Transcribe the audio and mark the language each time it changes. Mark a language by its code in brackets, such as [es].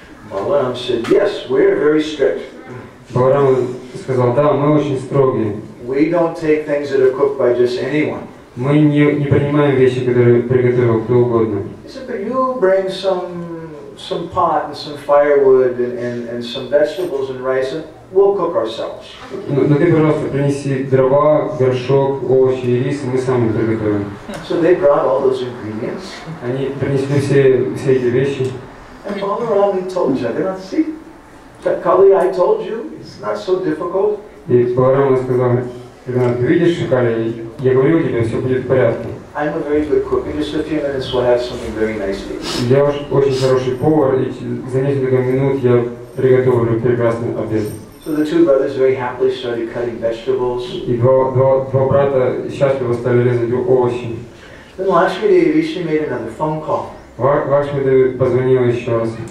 [en] Balaram said, "Yes, we're very strict. [ru] Баларам сказал: да, мы очень строгие. [en] We don't take things that are cooked by just anyone." [ru] Мы не принимаем вещи, которые приготовил кто угодно. [en] He said, "But you bring some pot and some firewood and some vegetables and rice, and we'll cook ourselves." [ru] Но ты, пожалуйста, принеси дрова, горшок, овощи и рис, и мы сами приготовим. [en] So they brought all those ingredients. [ru] Они принесли все эти вещи. [en] And Balaram, he told Jagannath, "See, Kali, I told you, it's not so difficult." [ru] И Баларам сказал: Джаганнат, видишь, Кали, я говорил тебе, все будет в порядке. [en] "I'm a very good cook. In just a few minutes we'll have something very nice to eat." [ru] Я очень хороший повар, и за несколько минут я приготовлю прекрасный обед. [en] So the two brothers very happily started cutting vegetables. [ru] И два брата счастливо стали резать овощи. [en] Then Lakshmi Devi, she made another phone call. [ru] Лакшми Деви позвонила еще раз.